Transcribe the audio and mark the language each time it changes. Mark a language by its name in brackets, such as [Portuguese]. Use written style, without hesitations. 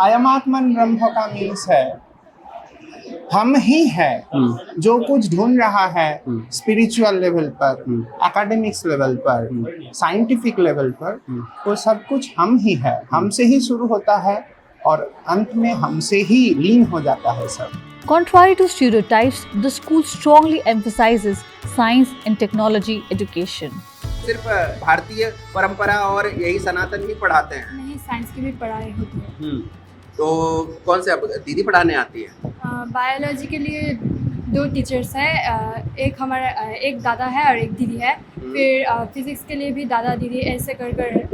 [Sanskrit] अयमात्मन ब्रह्म [Hindi] का मीन्स है हम ही है जो कुछ ढूंढ रहा है स्पिरिचुअल लेवल पर, एकेडमिक्स लेवल पर, साइंटिफिक लेवल पर, वो सब कुछ हम ही है। हमसे ही शुरू होता है और अंत में हमसे ही लीन हो जाता है सब। [English] Contrary to stereotypes, the school strongly emphasizes science and technology education. [Hindi] सिर्फ भारतीय परंपरा और यही सनातन ही पढ़ाते हैं? नहीं, साइंस की भी पढ़ाई होती है। तो कौन से दीदी पढ़ाने आती है? बायोलॉजी के लिए 2 टीचर्स हैं, एक दादा है और एक दीदी है। फिर फिजिक्स के लिए भी दादा दीदी ऐसे कर